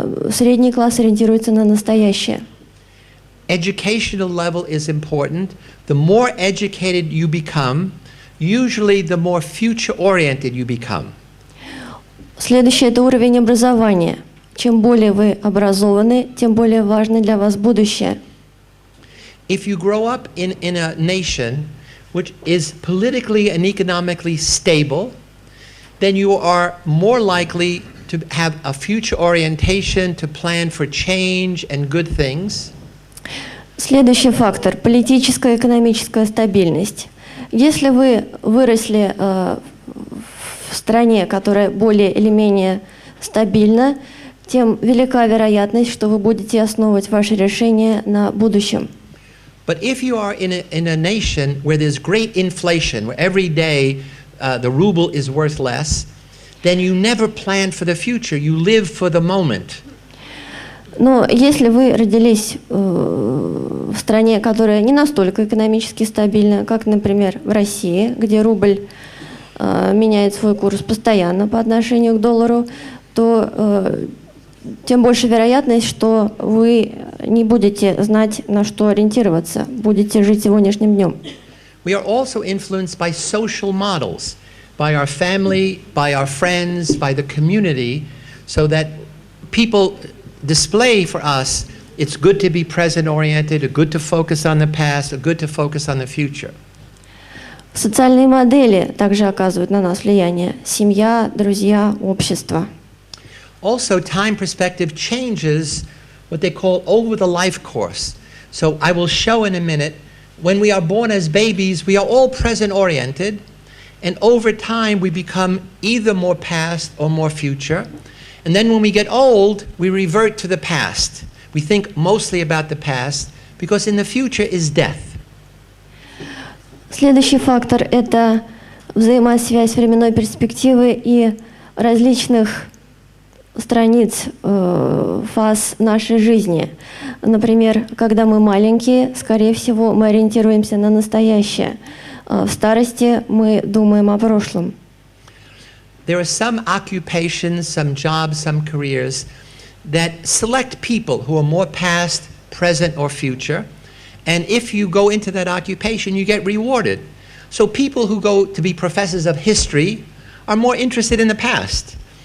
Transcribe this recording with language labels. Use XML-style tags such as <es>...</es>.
<ru>Средний класс ориентируется на настоящее.</ru> <en>Educational level is important. The more educated you become, usually the more future-oriented you become.</en> <ru>Следующий – это уровень образования. Чем более вы образованы, тем более важно для вас будущее.</ru> <en>If you grow up in a nation which is politically and economically stable, then you are more likely to have a future orientation, to plan for change and good things.</en> <ru>Следующий фактор – политическая и экономическая стабильность. Если вы выросли в стране, которая более или менее стабильна, тем велика вероятность, что вы будете основывать ваши решения на будущем.</ru> <en>But if you are in a nation where there's great inflation, where every day the ruble is worth less, then you never plan for the future. You live for the moment.</en> <ru>Но если вы родились в стране, которая не настолько экономически стабильна, как, например, в России, где рубль меняет свой курс постоянно по отношению к доллару, то тем больше вероятность, что вы не будете знать, на что ориентироваться, будете жить сегодняшним днем.</ru> <en>We are also influenced by social models, by our family, by our friends, by the community, so that people display for us it's good to be present-oriented, it's good to focus on the past, it's good to focus on the future.</en> <ru>Социальные модели также оказывают на нас влияние. Семья, друзья, общество.</ru> <en>Also, time perspective changes what they call over the life course. So I will show in a minute, when we are born as babies, we are all present-oriented, and over time we become either more past or more future. And then when we get old, we revert to the past. We think mostly about the past, because in the future is death.</en> <ru>Следующий фактор – это взаимосвязь временной перспективы и различных страниц, фаз нашей жизни. Например, когда мы маленькие, скорее всего, мы ориентируемся на настоящее. В старости мы думаем о прошлом.</ru> <en>There are some occupations, some jobs, some careers that select people who are more past, present, or future. And if you go into that occupation, you get rewarded. So people who go to be professors of history are more interested in the past.</en>